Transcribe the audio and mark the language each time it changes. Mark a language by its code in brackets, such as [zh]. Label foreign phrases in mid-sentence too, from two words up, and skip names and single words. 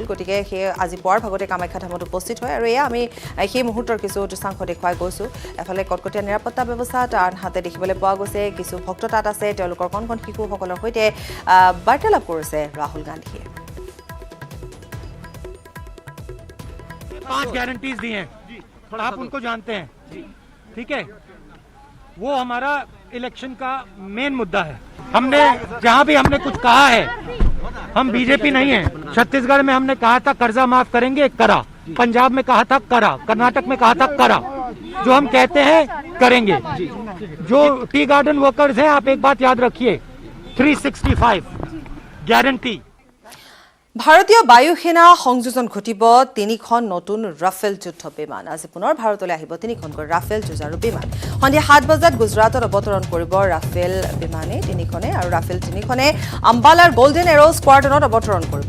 [as] গতিকে সেই আজি পুৱাৰ ভাগতে কামাখ্যা ধামত উপস্থিত হয়। আৰু এয়া আমি সেই মুহূৰ্তৰ কিছু দৃশ্যাংশ দেখুৱাই গৈছোঁ। এফালে কটকটীয়া নিৰাপত্তা ব্যৱস্থাত, আনহাতে দেখিবলৈ পোৱা গৈছে কিছু ভক্ত তাত আছে, তেওঁলোকৰ কণ কণ শিশুসকলৰ সৈতে বাৰ্তালাপ কৰিছে ৰাহুল গান্ধীয়ে। [hi] 5 गारंटीज दी हैं, आप उनको जानते हैं, ठीक है? वो हमारा इलेक्शन का मेन मुद्दा है। हमने जहां भी हमने कुछ कहा है, हम बीजेपी नहीं है। छत्तीसगढ़ में हमने कहा था कर्जा माफ करेंगे, करा। पंजाब में कहा था करा, कर्नाटक में कहा था करा, जो हम कहते हैं करेंगे। जो [en] tea garden workers [hi] हैं, आप एक बात याद रखिए, 365 गारंटी। [as] ভাৰতীয় বায়ু সেনা সংযোজন ঘটিব 3খন নতুন ৰাফেল যুদ্ধ বিমান। আজি পুনৰ ভাৰতলৈ আহিব 3খনকৈ ৰাফেল যুঁজাৰু বিমান। সন্ধিয়া 7 বজাত গুজৰাটত অৱতৰণ কৰিব ৰাফেল বিমানে 3খনে, আৰু ৰাফেল 3খনে আম্বালাৰ গোল্ডেন এৰ' স্কোৱাড্ৰনত অৱতৰণ কৰিব।